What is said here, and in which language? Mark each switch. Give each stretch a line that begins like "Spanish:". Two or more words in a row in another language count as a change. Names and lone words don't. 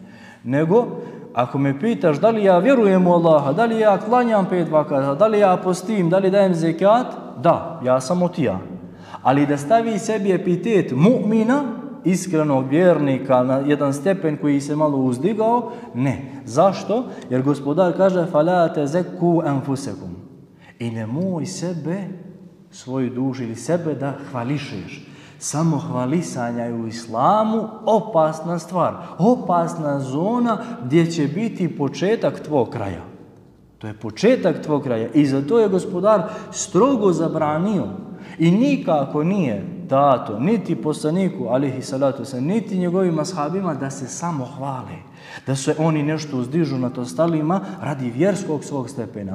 Bosnian: Nego, ako me pitaš da li ja vjerujem u Allaha, da li ja klanjam 5 vakata, da li ja postim, da li dajem zekat, da, ja sam od ja. Ali da stavi sebi epitet mu'mina, iskrenog vjernika na jedan stepen koji se malo uzdigao, ne. Zašto? Jer gospodar kaže
Arabic: فَلَا تَزَكُّوا أَنفُسَكُمْ
Bosnian: i nemoj sebe, svoju dušu ili sebe da hvališeš. Samo hvalisanja je u islamu opasna stvar, opasna zona gdje će biti početak tvog kraja. To je početak tvog kraja i zato je gospodar strogo zabranio i nikako nije dato niti poslaniku
Arabic: عليه الصلاة والسلام,
Bosnian: niti njegovim ashabima da se samo hvale, da se oni nešto uzdižu nad ostalima radi vjerskog svog stepena.